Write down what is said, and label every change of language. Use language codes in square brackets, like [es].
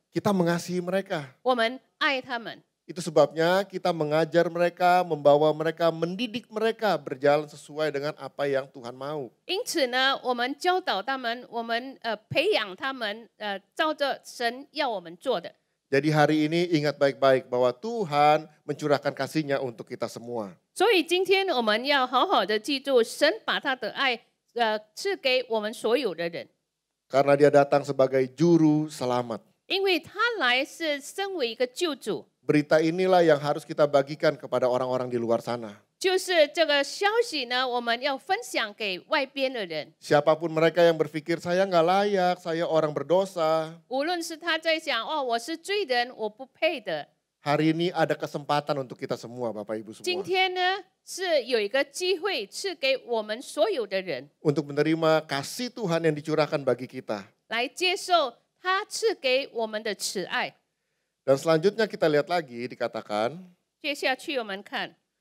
[id] Kita mengasihi mereka. [zh] 我们爱他们。 [id] Itu sebabnya kita mengajar mereka, membawa mereka, mendidik mereka berjalan sesuai dengan apa yang Tuhan mau. [zh] 因此呢，我们教导他们，我们培养他们，照着神要我们做的。 [id] Jadi hari ini ingat baik-baik bahwa Tuhan mencurahkan kasih-Nya untuk kita semua. [zh] 所以今天我们要好好的记住，神把他的爱赐给我们所有的人， [id] Karena dia datang sebagai juru selamat. [zh] 因为他来是身为一个救主。 [id] Berita inilah yang harus kita bagikan kepada orang-orang di luar sana. [zh] 就是这个消息呢，我们要分享给外边的人。 [id] Siapapun mereka yang berpikir saya nggak layak, saya orang berdosa. [zh] 无论是他在想我是罪人，我不配的。 [id] Hari ini ada kesempatan untuk kita semua Bapak Ibu [zh] 今 [id] semua. [zh] 天呢，是有一个机会赐给我们所有的人， [id] Untuk menerima kasih Tuhan yang dicurahkan bagi kita. [zh] 来接受他赐给我们的慈爱。 [id] Dan selanjutnya kita lihat lagi dikatakan, [zh] 接下去我们看，